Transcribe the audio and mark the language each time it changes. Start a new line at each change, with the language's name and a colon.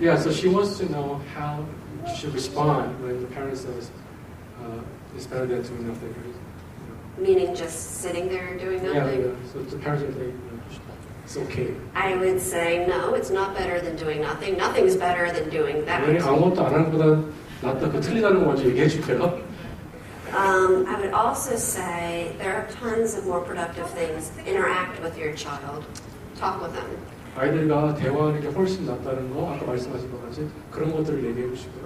English: Yeah, so she wants to know how she should respond when the parent says it's better than doing nothing. Meaning just sitting there and doing nothing? Yeah. So the parents are saying, it's okay. I would say, no, it's not better than doing nothing. Nothing's better than doing that.
Korean: 아무것도 안 하는 것보다 낫다, 그 틀리다는 거 먼저 얘기해 줄게요.
English: I would also say there are tons of more productive things. Interact with your child. Talk with them.
Korean: 아이들과 대화하는 게 훨씬 낫다는 거, 아까 말씀하신 것 같이 그런 것들을 얘기해 주시고.